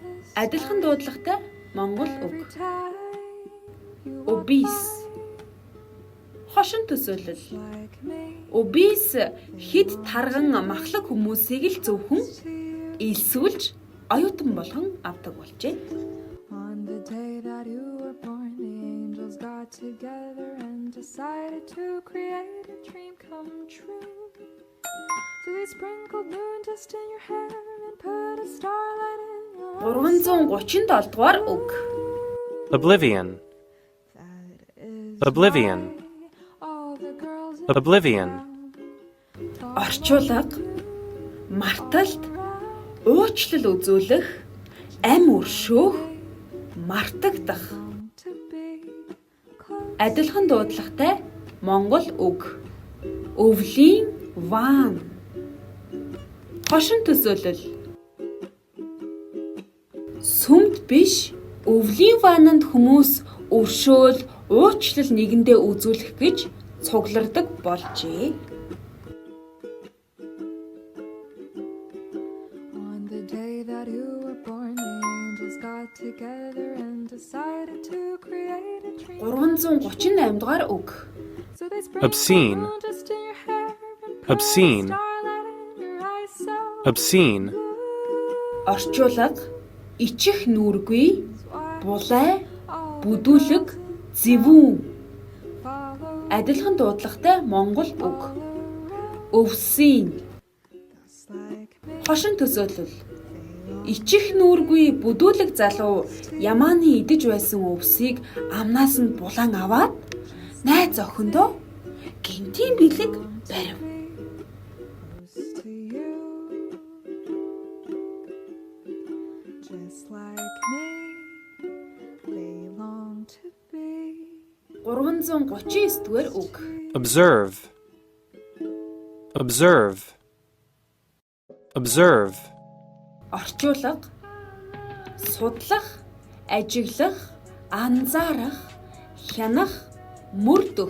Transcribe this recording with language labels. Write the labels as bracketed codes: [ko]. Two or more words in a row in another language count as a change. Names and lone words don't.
[mn] Адилхан дуудлагатай монгол үг. Obese. Хошин төсөөлөл. Obese хэд тарган махлаг хүмүүсийг л зөвхөн элсүүлж оюутан болгон авдаг болжээ. [en] On the day that you were born, the angels got together and decided to create a dream come true. So they sprinkled moon dust in your hair and put a starlight in your eyes. [mn] 337 дугаар үг. [en] Oblivion. That is Oblivion. why all the girls in Oblivion. [mn] Орчуулга, марталт, уучлал үзүүлэх, ам өршөөх, мартагдах. [en] want to be close. [mn] Адилхан дуудлагатай монгол үг. Өвлийн ван. Хошин төсөөлөл. Сүмд биш, өвлийн вананд хүмүүс өршөөл, уучлал нэгэндээ үзүүлэх гэж цуглардаг болжээ. [en] On the day that you were born, the angels got together and decided to create a dream. [mn] 338 дугаар үг. [en] So they sprinkled Obscene. moon dust in your hair and put Obscene. a starlight in your eyes so Obscene. [mn] Орчуулга, ичих нүргүй, [en] why [mn] булай, [en] all [mn] бүдүүлэг, зэвүүн. [en] follow [mn] Адилхан дуудлагатай монгол үг. Өвсийн. [en] us like me. [mn] Хошин төсөөлөл. Ичих нүргүй бүдүүлэг залуу ямааны идэж байсан өвсийг амнаас нь булан аваад найз охиндоо гинтийн бэлэг барив. [en] Close to you, just like me, they long to be [mn] 339 дугаар үг. [en] Observe. Observe. Observe. [mn] Орчуулга, судлах, ажиглах, анзаарах, хянах, мөрдөх.